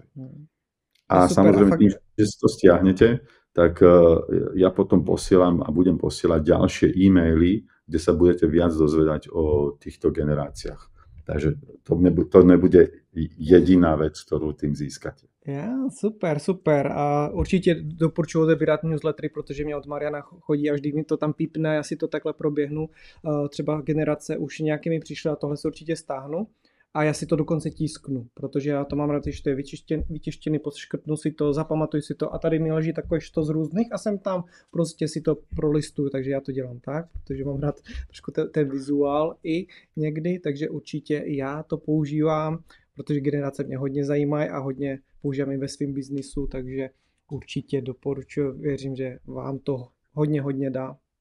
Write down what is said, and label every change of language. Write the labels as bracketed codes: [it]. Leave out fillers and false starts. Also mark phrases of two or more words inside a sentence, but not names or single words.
[sk] A samozrejme, tým, že si to stiahnete, tak ja potom posielam a budem posielať ďalšie e-maily, kde sa budete viac dozvedať o týchto generáciách. Takže to nebude jediná vec, ktorú tým získate. Ja, super. [cs] A určitě doporučuji odebírat newslettery, protože mě od Mariana chodí a vždy mi to tam pípne, já si to takhle proběhnu. Třeba generace už nějaký mi přišly a tohle se určitě stáhnu. A já si to dokonce tisknu, protože já to mám rád, že to je vytištěný, poškrtnu si to, zapamatuju si to a tady mi leží takové što z různých a jsem tam prostě si to prolistuju, takže já to dělám tak, protože mám rád trošku ten vizuál i někdy, takže určitě já to používám, protože generace mě hodně zajímají a hodně používám i ve svém biznisu, takže určitě doporučuji, věřím, že vám to hodně dá.